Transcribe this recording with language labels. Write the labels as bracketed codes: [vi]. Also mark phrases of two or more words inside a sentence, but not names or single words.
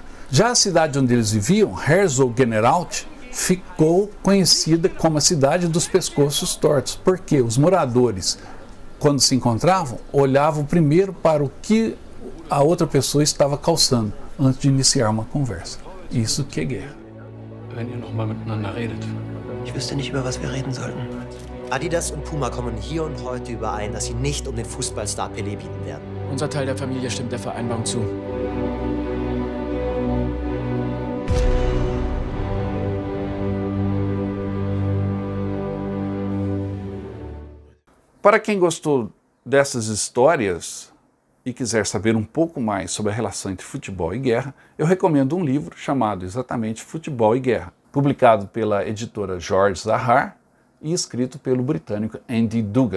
[pt] Já a cidade onde eles viviam, Herzogenaurach, ficou conhecida como a cidade dos pescoços tortos, porque os moradores, quando se encontravam, olhavam primeiro para o que a outra pessoa estava calçando, antes de iniciar uma conversa. Isso que é guerra. [de] Wenn ihr noch mal miteinander redet. Ich wüsste nicht, über was wir reden sollten. Adidas und Puma kommen hier und heute überein, dass sie nicht um den Fußballstar Pelé bieten werden. Unser Teil der Familie stimmt der Vereinbarung zu. [pt] Para quem gostou dessas histórias e quiser saber um pouco mais sobre a relação entre futebol e guerra, eu recomendo um livro chamado exatamente Futebol e Guerra, publicado pela editora George Zahar e escrito pelo britânico Andy Dugan.